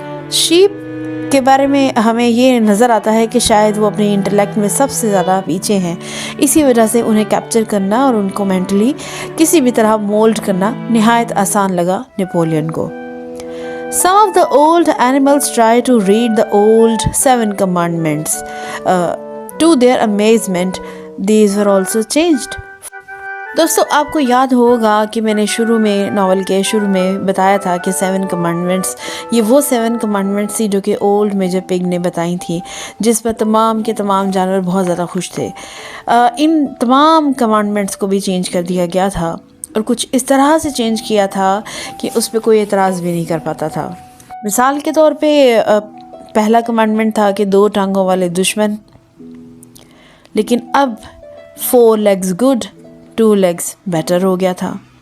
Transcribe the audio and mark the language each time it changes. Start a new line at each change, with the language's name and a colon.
Urdu: Shape کے بارے میں ہمیں یہ نظر آتا ہے کہ شاید وہ اپنے انٹلیکٹ میں سب سے زیادہ پیچھے ہیں، اسی وجہ سے انہیں کیپچر کرنا اور ان کو مینٹلی کسی بھی طرح مولڈ کرنا نہایت آسان لگا نیپولین کو۔
English: Some of the old animals try to read the old 7 commandments. To their amazement, these were also changed.
Urdu: دوستو، آپ کو یاد ہوگا کہ میں نے ناول کے شروع میں بتایا تھا کہ 7 کمانڈمنٹس یہ وہ 7 کمانڈمنٹس تھی جو کہ اولڈ میجر پگ نے بتائی تھی، جس پر تمام کے تمام جانور بہت زیادہ خوش تھے۔ ان تمام کمانڈمنٹس کو بھی چینج کر دیا گیا تھا، اور کچھ اس طرح سے چینج کیا تھا کہ اس پہ کوئی اعتراض بھی نہیں کر پاتا تھا۔ مثال کے طور پہ پہلا کمانڈمنٹ تھا کہ 2 ٹانگوں والے دشمن، لیکن اب
English: 4 legs good, 2 legs better
Urdu: ہو گیا تھا۔